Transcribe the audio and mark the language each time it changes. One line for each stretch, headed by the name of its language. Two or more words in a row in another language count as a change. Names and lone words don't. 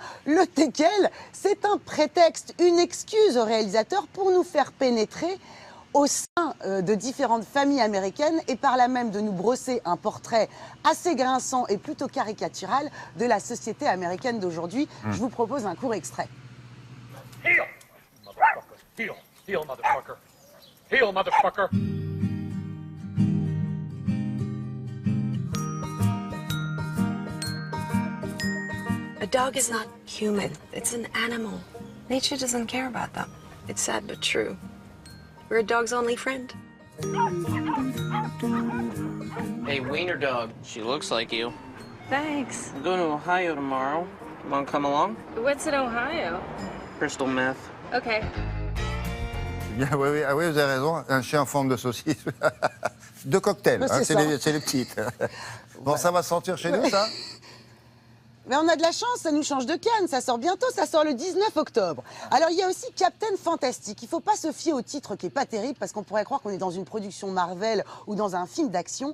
French: Le Teckel, c'est un prétexte, une excuse au réalisateur pour nous faire pénétrer au sein de différentes familles américaines et par là même de nous brosser un portrait assez grinçant et plutôt caricatural de la société américaine d'aujourd'hui. Je vous propose un court extrait.
English: Heel, motherfucker. Heel, heel, motherfucker. Heel, motherfucker. A dog is not human. It's an animal. Nature doesn't care about them. It's sad but true. We're a dog's only friend. Hey, Wiener Dog. She looks like you. Thanks. I'm going to Ohio tomorrow. You want to come along? What's in Ohio? Crystal meth. Okay.
French: Bien, oui, vous avez raison. Un chien en forme de saucisse. De cocktail, hein, c'est les petites. Bon, ça va sortir chez nous, ça? Mais on a de la chance, ça nous change de canne, ça sort bientôt, ça sort le 19 octobre. Alors il y a aussi Captain Fantastic, il ne faut pas se fier au titre qui n'est pas terrible parce qu'on pourrait croire qu'on est dans une production Marvel ou dans un film d'action.